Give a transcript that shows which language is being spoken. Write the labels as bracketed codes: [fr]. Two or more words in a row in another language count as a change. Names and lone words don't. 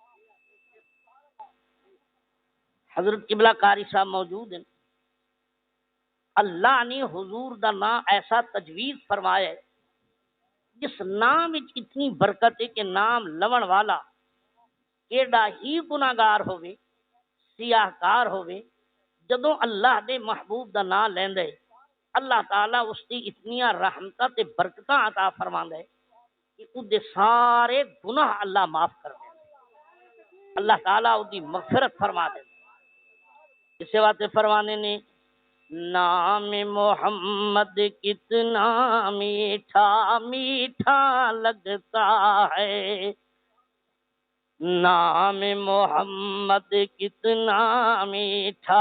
[ur] حضرت قبلہ قاری صاحب موجود ہیں، اللہ نے حضور دا نام ایسا تجویز فرمایا ہے جس [pa] نام وچ اتنی برکت ہے کہ نام لون والا کیڑا ہی گناہگار ہوے سیاہ کار ہوے جدوں اللہ دے محبوب دا نام لیندا ہے اللہ تعالی اس دی اتنیاں رحمتاں تے برکتاں عطا فرماندا ہے کہ او دے سارے گناہ اللہ معاف کر دے، اللہ تعالی او دی مغفرت فرما دے۔ اسے واسطے فرمانے نے [ur] نام محمد کتنا میٹھا میٹھا لگتا ہے، نام محمد کتنا میٹھا